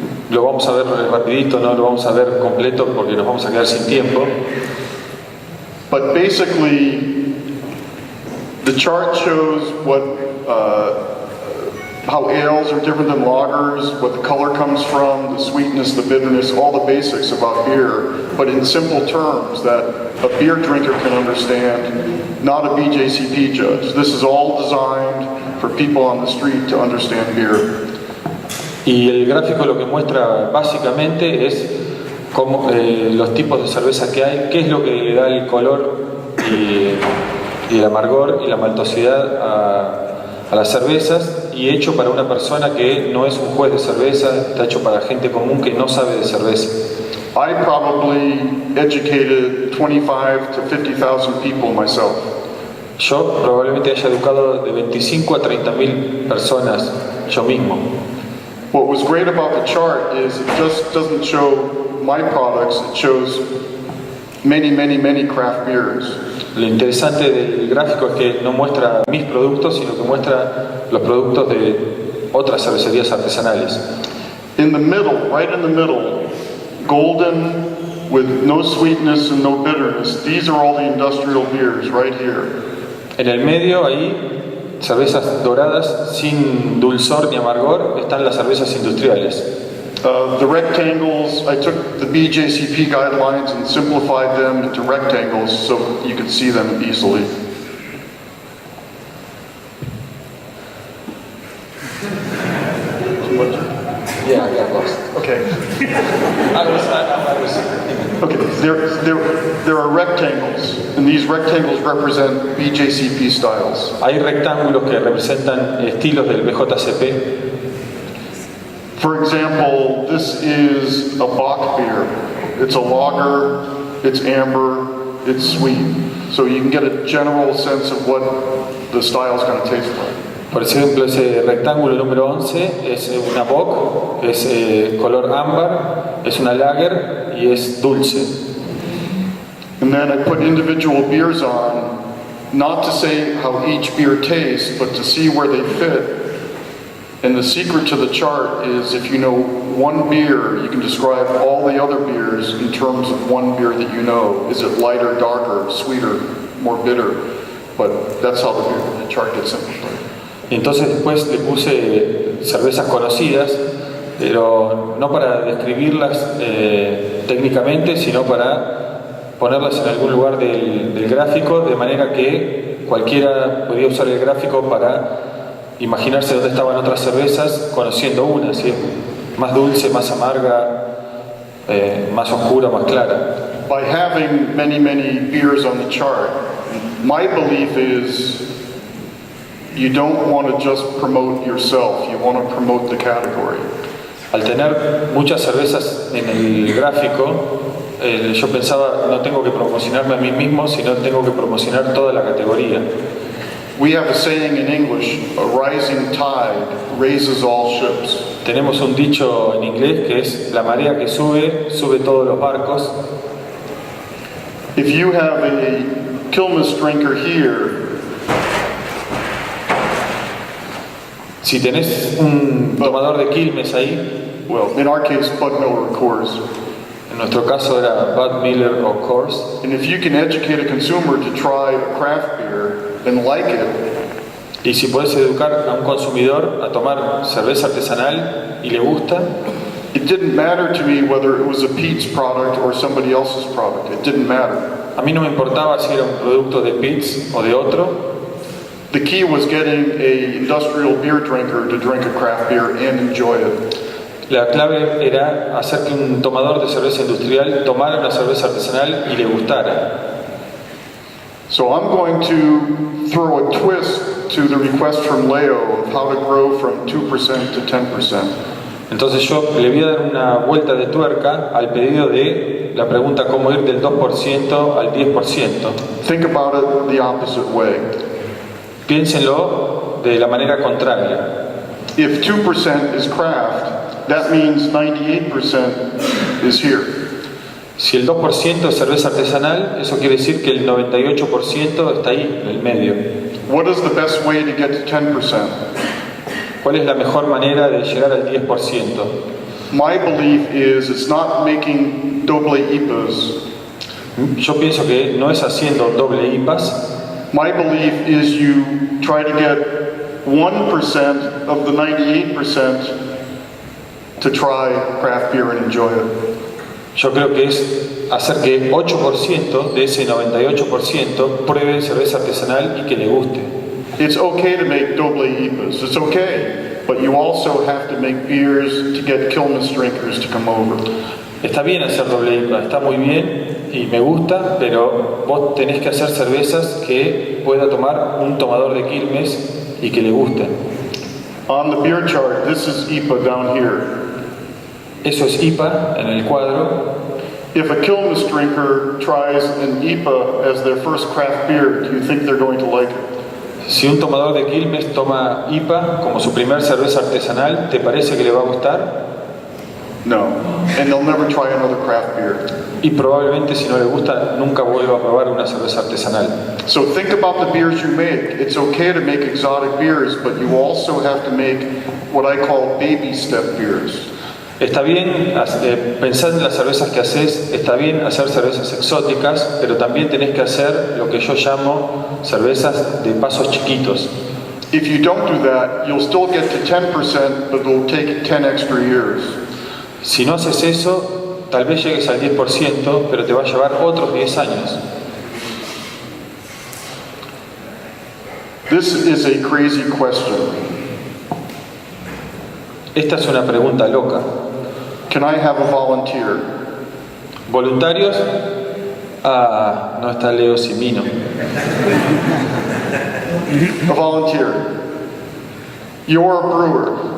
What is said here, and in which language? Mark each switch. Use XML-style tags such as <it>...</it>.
<es>Lo vamos a ver rapidito, no lo vamos a ver completo porque nos vamos a quedar sin tiempo.</es> <en>But basically, the chart shows how ales are different than lagers, what the color comes from, the sweetness, the bitterness, all the basics about beer, but in simple terms that a beer drinker can understand, not a BJCP judge. This is all designed for people on the street to understand beer.</en> <es>Y el gráfico lo que muestra básicamente es cómo, los tipos de cerveza que hay, qué es lo que le da el color y el amargor y la maltosidad a las cervezas, y hecho para una persona que no es un juez de cerveza, está hecho para gente común que no sabe de cerveza.</es> <en>I probably educated 25 to 50,000 people myself.</en> <es>Yo probablemente haya educado de 25 a 30.000 personas yo mismo.</es> <en>What was great about the chart is it just doesn't show my products, it shows many, many, many craft beers.</en> <es>Lo interesante del gráfico es que no muestra mis productos, sino que muestra los productos de otras cervecerías artesanales.</es> <en>In the middle, right in the middle, golden with no sweetness and no bitterness, these are all the industrial beers right here.</en> <es>En el medio, ahí, cervezas doradas sin dulzor ni amargor, están las cervezas industriales.</es> <en>The rectangles, I took the BJCP guidelines and simplified them into rectangles so you could see them easily. Yeah, I got lost. Okay. I was Okay, there are rectangles, and these rectangles represent BJCP styles.</en> <es>Hay rectángulos que representan estilos del BJCP.</es> <en>For example, this is a Bock beer. It's a lager, it's amber, it's sweet. So you can get a general sense of what the style is going to taste like.</en> <es>Por ejemplo, ese rectángulo número 11 es una Bock, es color ámbar, es una lager y es dulce.</es> <en>And then I put individual beers on, not to say how each beer tastes, but to see where they fit. And the secret to the chart is if you know one beer, you can describe all the other beers in terms of one beer that you know. Is it lighter, darker, sweeter, more bitter? But that's how the chart gets simplified.</en> <es>Entonces después le puse cervezas conocidas, pero no para describirlas técnicamente, sino para ponerlas en algún lugar del gráfico, de manera que cualquiera podía usar el gráfico para imaginarse dónde estaban otras cervezas, conociendo una, ¿sí? Más dulce, más amarga, más oscura, más clara.</es> <en>By having many, many beers on the chart, my belief is you don't want to just promote yourself, you want to promote the category.</en> <es>Al tener muchas cervezas en el gráfico, yo pensaba, no tengo que promocionarme a mí mismo, sino tengo que promocionar toda la categoría.</es> <en>We have a saying in English, a rising tide raises all ships.</en> <es>Tenemos un dicho en inglés que es la marea que sube, sube todos los barcos.</es> <en>If you have a Quilmes drinker here,</en> <es>si tenés un tomador de Quilmes ahí,</es> <en>well, in our case, Bud Miller, of course.</en> <es>En nuestro caso era Bud Miller o Coors.</es> <en>And if you can educate a consumer to try a craft beer and like it,</en> <es>y si puedes educar a un consumidor a tomar cerveza artesanal y le gusta,</es> <en>it didn't matter to me whether it was a Pete's product or somebody else's product. It didn't matter.</en> <es>A mí no me importaba si era un producto de Pete's o de otro.</es> <en>The key was getting a industrial beer drinker to drink a craft beer and enjoy it.</en> <es>La clave era hacer que un tomador de cerveza industrial tomara una cerveza artesanal y le gustara.</es> <en>So I'm going to throw a twist to the request from Leo of how to grow from 2% to 10%.</en> <es>Entonces yo le voy a dar una vuelta de tuerca al pedido de la pregunta cómo ir del 2% al 10%.</es> <en>Think about it the opposite way.</en> <es>Piénsenlo de la manera contraria.</es> <en>If 2% is craft, that means 98% is here.</en> <es>Si el 2% es cerveza artesanal, eso quiere decir que el 98% está ahí, en el medio.</es> <en>What is the best way to get to 10%?</en> <es>¿Cuál es la mejor manera de llegar al 10%?</es> <en>My belief is it's not making doble IPAs.</en> <es>Yo pienso que no es haciendo doble IPAs.</es> <en>My belief is you try to get 1% of the 98% to try craft beer and enjoy it.</en> <es>Yo creo que es hacer que 8% de ese 98% pruebe cerveza artesanal y que le guste.</es> <en>It's okay to make doble IPAs. It's okay. But you also have to make beers to get Quilmes drinkers to come over.</en> <es>Está bien hacer doble IPA, está muy bien y me gusta, pero vos tenés que hacer cervezas que pueda tomar un tomador de Quilmes y que le gusten.</es> <en>On the beer chart, this is IPA down here.</en> <es>Eso es IPA en el cuadro.</es> <en>If a Quilmes drinker tries an IPA as their first craft beer, do you think they're going to like it?</en> <es>Si un tomador de Quilmes toma IPA como su primer cerveza artesanal, ¿te parece que le va a gustar?</es> <en>No. And they'll never try another craft beer.</en> <es>Y probablemente si no le gusta, nunca vuelva a probar una cerveza artesanal.</es> <en>So think about the beers you make. It's okay to make exotic beers, but you also have to make what I call baby step beers.</en> <es>Está bien pensar en las cervezas que haces, está bien hacer cervezas exóticas, pero también tenés que hacer lo que yo llamo cervezas de pasos chiquitos.</es> <en>If you don't do that, you'll still get to 10%, but it'll take 10 extra years.</en> <es>Si no haces eso, tal vez llegues al 10%, pero te va a llevar otros 10 años.</es> <en>This is a crazy question.</en> <es>Esta es una pregunta loca.</es> <en>Can I have a volunteer?</en> <es>¿Voluntarios? Ah, no está Leo Simino.</es> <en>A volunteer. You're a brewer.</en>